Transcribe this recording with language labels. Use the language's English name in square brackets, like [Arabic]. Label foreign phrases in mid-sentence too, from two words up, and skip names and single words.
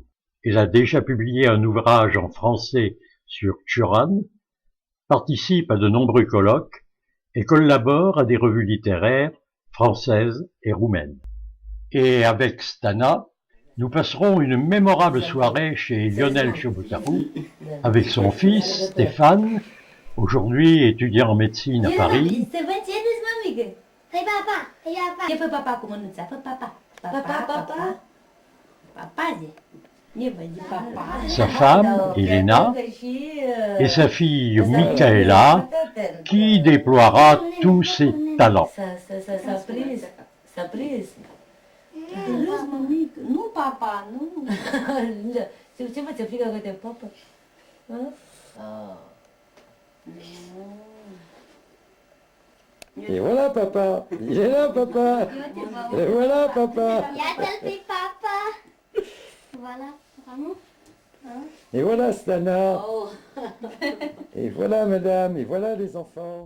[French] Elle a déjà publié un ouvrage en français sur Cioran, participe à de nombreux colloques et collabore à des revues littéraires françaises et roumaines. Et avec Stana, nous passerons une mémorable soirée chez Lionel Ciobotaru avec son fils Stéphane, aujourd'hui étudiant en médecine à Paris. [Romanian] Hai papa, hai papa. Ce fă papa cu mânuța? Fă papa. Papa, papa. Papa zi. Ne văd papa. [French] Sa femme, Elena, et sa fille Michaela, qui déploiera tous ses talents. [Romanian] S-a prins. Râs, mămic. Nu papa, nu. Ce mă, ți-e frică că te papă? [French] et voilà papa, il est là papa, et voilà papa, [Romanian] Iată-l papa. [French] Voilà, vraiment. et voilà Stana, et voilà madame, et voilà les enfants.